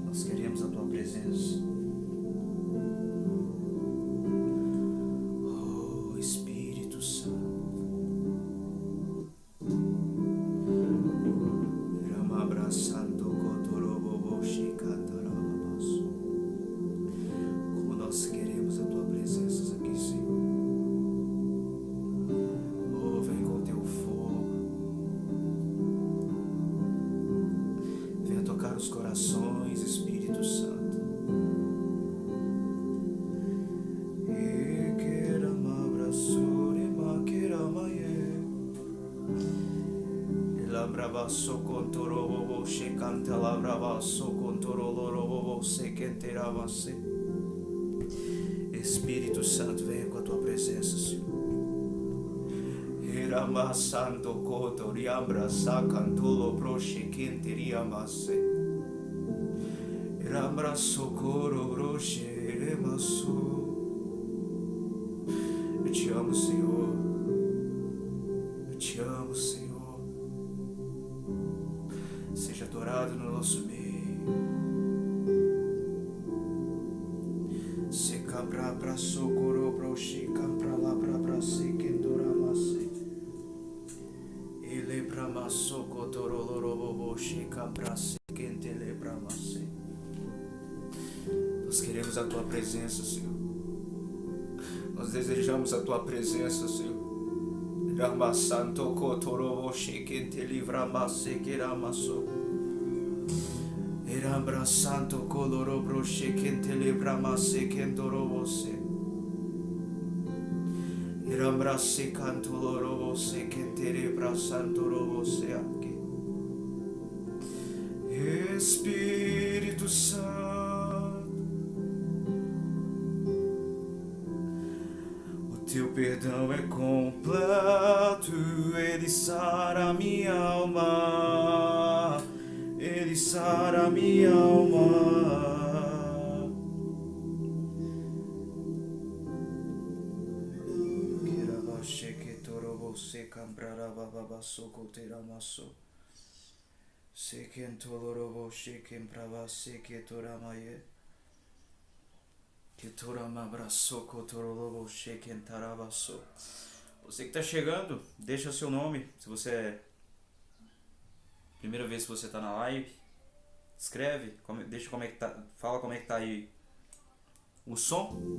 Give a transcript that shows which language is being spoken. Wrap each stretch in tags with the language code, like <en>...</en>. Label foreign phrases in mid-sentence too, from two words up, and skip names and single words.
<pt>Nós queremos a tua presença. Espírito Santo, Rama abraçando Cotorobo, Chicantarababaço. Como nós queremos a tua presença aqui, Senhor. Oh, vem com teu fogo. Venha tocar os corações, Espírito Santo. Bravasso contorobo se canta la bravasso contorolorobo se quenteravase. Espírito Santo, venha com a tua presença, Senhor. Irama santo coto riambra sacantulo broche quenteriamase. Irambra socorro broche remasso. Eu te amo, Senhor. Eu te amo, Senhor. Seja adorado no nosso meio. Se cabra pra socorro pra oxicam pra lá pra se quendoramase. Ele pra maçoco torolorobo oxicam pra se quentele pra masse. Nós queremos a tua presença, Senhor. Nós desejamos a tua presença, Senhor. Rama santo kotorobo shekente livrama sekeramaso. Irambra santo kolorobro shekente livrama sekendorobo se. Irambra sekanto lorobo sekente libra santo robo se aqui. Espírito Santo, Teu perdão é completo, ele sara minha alma, ele sara minha alma. Se camprara baba soko teramaso se kentolorobo se kemprava se que toramaye que torama abraço cotorolobo se kentarabaso. Você que tá chegando, deixa seu nome. Se você é primeira vez que você tá na live, escreve, deixa como é que tá, fala como é que tá aí o som.</pt>